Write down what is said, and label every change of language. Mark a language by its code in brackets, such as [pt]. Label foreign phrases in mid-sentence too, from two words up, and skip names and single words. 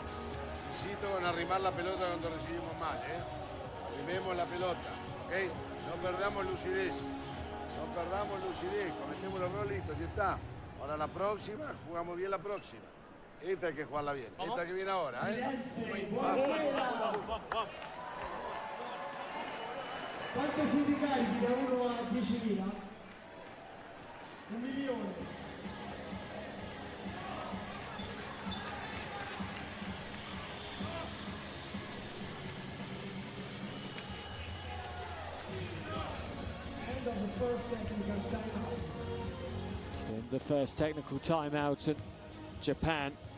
[es] Insisto con arrimar la pelota cuando recibimos mal, arrimemos la pelota, ¿ok? No perdamos lucidez, cometemos los errores, listo, ya está. Ahora la próxima, jugamos bien la próxima. Esta hay que jugarla bien, esta que viene ahora, [it] Quanto si ricarichi da 1 a 10.000? 1 milione. [en] The first technical timeout at Japan.